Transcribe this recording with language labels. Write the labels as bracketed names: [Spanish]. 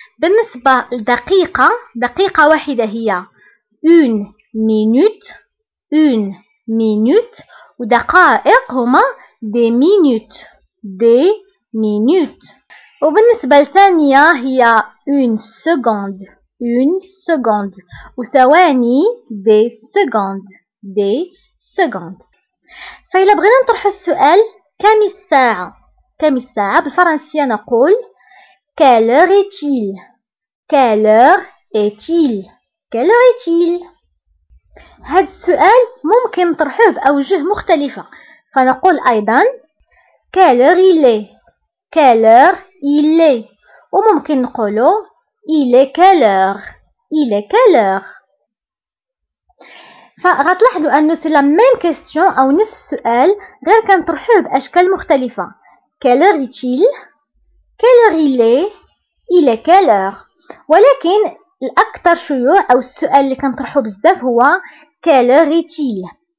[Arabic] بالنسبة لدقيقة، دقيقة واحدة هي [French] une minute. une minute. [Arabic] ودقائق هما [French] des minutes. des minutes. [Arabic] وبالنسبة لثانية هي [French] une seconde. une seconde. [Arabic] وثواني [French] des secondes. des secondes. [Arabic] فإذا بغينا نطرحوا السؤال كم الساعة؟ كم الساعة؟ بالفرنسية نقول [French] quelle heure est-il? quelle heure est-il? quelle heure est-il? [Arabic] هذا السؤال ممكن نطرحوه بأوجه مختلفة، فنقول أيضا [French] quelle heure il est? quelle heure il est؟ [Arabic] وممكن نقولوا [French] il est quelle heure? il est quelle heure؟ [Arabic] فغتلاحظوا أنه [French] سي لا ميم كيستيون [Arabic] أو نفس السؤال غير كنطرحوه بأشكال مختلفة. [French] quelle heure est-il? quelle heure il est? il est quelle heure؟ [Arabic] ولكن الأكثر شيوع أو السؤال اللي كنطرحه بزاف هو [French] quelle heure est-il?